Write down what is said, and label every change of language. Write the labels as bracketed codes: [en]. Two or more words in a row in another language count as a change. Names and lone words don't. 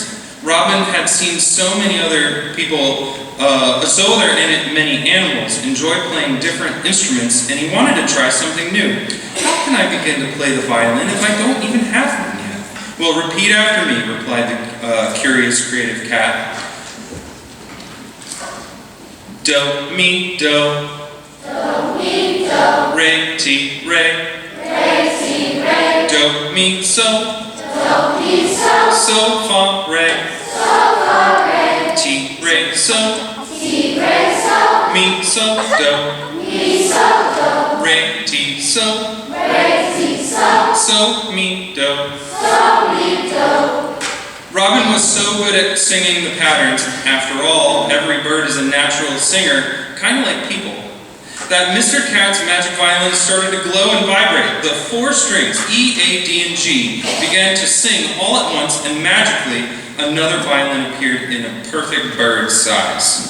[en] Robin had seen so many other people, many animals enjoy playing different instruments, and he wanted to try something new. "How can I begin to play the violin if I don't even have one yet?" "Well, repeat after me," replied the curious, creative cat. Do, mi, do. Do, mi, do. Re, ti, re. Re, ti, re. Do, mi, so. Do, mi, so. So, fa, re. So, fa, re. Ti, re, so. Ti, re, so. Mi, so, do. Mi, so, do. Re, ti, so. Re, ti, so. So, mi, do. So, mi, do. Robin was so good at singing the patterns. After all, every bird is a natural singer, kind of like people, that Mr. Cat's magic violin started to glow and vibrate. The 4 strings, E, A, D, and G, began to sing all at once, and magically, another violin appeared in a perfect bird size.